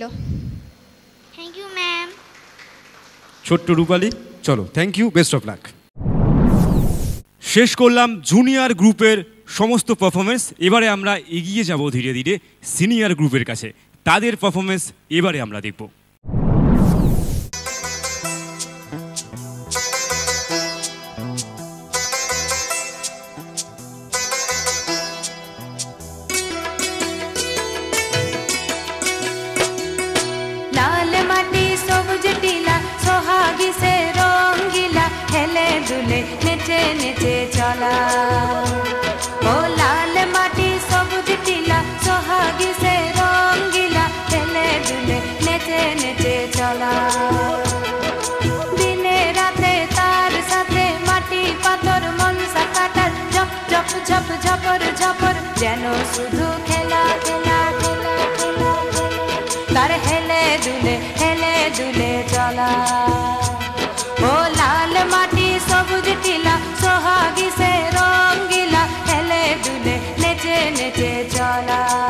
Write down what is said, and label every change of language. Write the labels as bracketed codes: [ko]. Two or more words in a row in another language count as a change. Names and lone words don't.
[en] Thank you ma'am. [bn] ছোট্ট রূপালী, চলো, [en] thank you, best of luck. [bn] শেষ করলাম জুনিয়র গ্রুপের সমস্ত পারফরমেন্স। এবারে আমরা এগিয়ে যাব ধীরে ধীরে সিনিয়র গ্রুপের কাছে, তাদের পারফরমেন্স এবারে আমরা দেখব। লাল মাটি সবুজ টিলা সোহাগী সে রঙ্গিলা হেলে দুলে নেচে চলা ও লাল মাটি সবুজ টিলা সোহাগী সে রঙ্গিলা হেলে দুলে নেচে নেচে চলা দিনে রাতে তার সাথে মাটি পাথর মনসা কাটার ঝপ ঝপ ঝপ ঝপর ঝপর যেন শুধু খেলা খেলা খেলা খেলা তার হেলে দুলে চলা ও লাল মাটি সবুজ টিলা সোহাগী সে রঙ্গিলা হেলে দুলে নেচে নেচে চলা